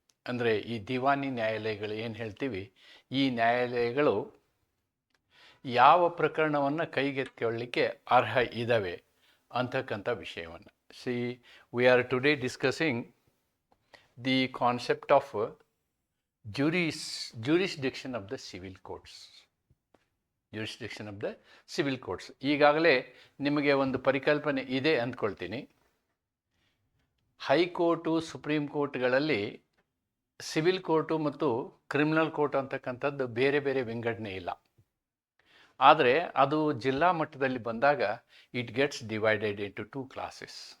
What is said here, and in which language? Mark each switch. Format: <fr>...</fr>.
<kn>ಅಂದರೆ ಈ ದಿವಾನಿ ನ್ಯಾಯಾಲಯಗಳು ಏನು ಹೇಳ್ತೀವಿ, ಈ ನ್ಯಾಯಾಲಯಗಳು ಯಾವ ಪ್ರಕರಣವನ್ನು ಕೈಗೆತ್ತಿಕೊಳ್ಳಲಿಕ್ಕೆ ಅರ್ಹ ಇದ್ದಾವೆ ಅಂತಕ್ಕಂಥ ವಿಷಯವನ್ನು.</kn> <en>We are today discussing the concept of jurisdiction of the civil courts. jurisdiction of the civil courts.</en> <kn>ಈಗಾಗಲೇ ನಿಮಗೆ ಒಂದು ಪರಿಕಲ್ಪನೆ ಇದೆ ಅಂದ್ಕೊಳ್ತೀನಿ. ಹೈಕೋರ್ಟು, ಸುಪ್ರೀಂ ಕೋರ್ಟ್ಗಳಲ್ಲಿ ಸಿವಿಲ್ ಕೋರ್ಟು ಮತ್ತು ಕ್ರಿಮಿನಲ್ ಕೋರ್ಟ್ ಅಂತಕ್ಕಂಥದ್ದು ಬೇರೆ ಬೇರೆ ವಿಂಗಡಣೆ ಇಲ್ಲ. ಆದರೆ ಅದು ಜಿಲ್ಲಾ ಮಟ್ಟದಲ್ಲಿ ಬಂದಾಗ</kn> <en>It gets divided into 2 classes.</en>